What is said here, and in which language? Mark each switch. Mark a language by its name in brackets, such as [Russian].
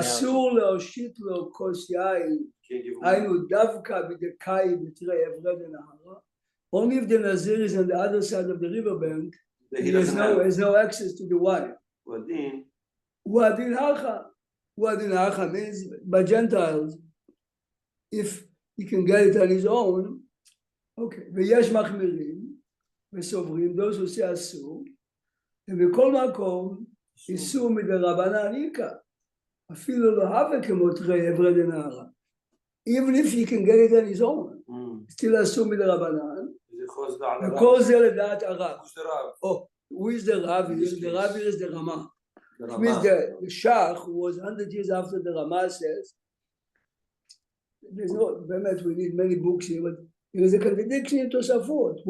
[Hebrew] אסור להושיט לו כוס יין, היינו דווקא בדקאי בתרי עברי דנהרה, [English] only if the Nazir is on the other side of the riverbank, he has no access to the wine. Uadin Hacha means by Gentiles, if he can get it on his own, okay. [Hebrew] ויש מחמירים וסוברים, [English] those who say [Hebrew] אסור, ובכל מקום איסור מדרבנן איכא, אפילו לא הווה כמו תרי עברי דנהרה. [English] Even if he can get it on his own, still [Hebrew] אסור מדרבנן, וכל זה לדעת הרב. [English] Oh, who is the Rav? The Rav is the Rama. Which means the Shach, who was 100 years after the Rama, says, there's no, we need many books here, but there is a contradiction in Tosafot.